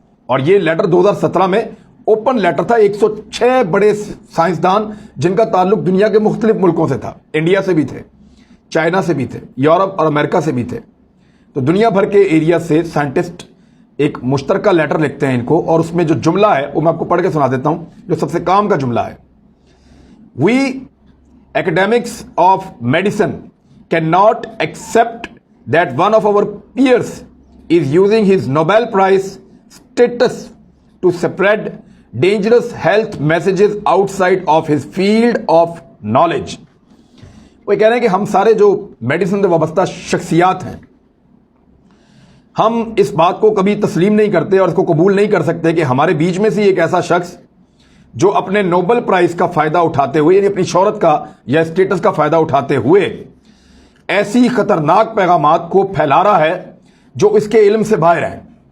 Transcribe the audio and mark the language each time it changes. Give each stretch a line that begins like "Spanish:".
Hindi: और ये लेटर 2017 में ओपन लेटर था। 106 बड़े साइंसदान जिनका ताल्लुक दुनिया के मुख्तलिफ मुल्कों से था, इंडिया से भी थे, चाइना से भी थे, यूरोप और अमेरिका से भी थे। तो दुनिया भर के एरिया से साइंटिस्ट एक मुश्तरका लेटर लिखते हैं इनको। और उसमें जो जुमला है वो मैं आपको पढ़ के सुना देता हूं, जो सबसे काम का जुमला है।
English: We academics of medicine cannot accept that one of our peers is using his Nobel Prize status to spread dangerous health messages outside of his field of knowledge।
Hindi: वो कह रहे हैं कि हम सारे जो मेडिसिन से वाबस्ता शख्सियात हैं, हम इस बात को कभी तस्लीम नहीं करते और इसको कबूल नहीं कर सकते कि हमारे बीच में से एक ऐसा शख्स जो अपने नोबेल प्राइज का फायदा उठाते हुए, यानी अपनी शोहरत का या स्टेटस का फायदा उठाते हुए ऐसी खतरनाक पैगामात को फैला रहा है जो इसके इल्म से बाहर है।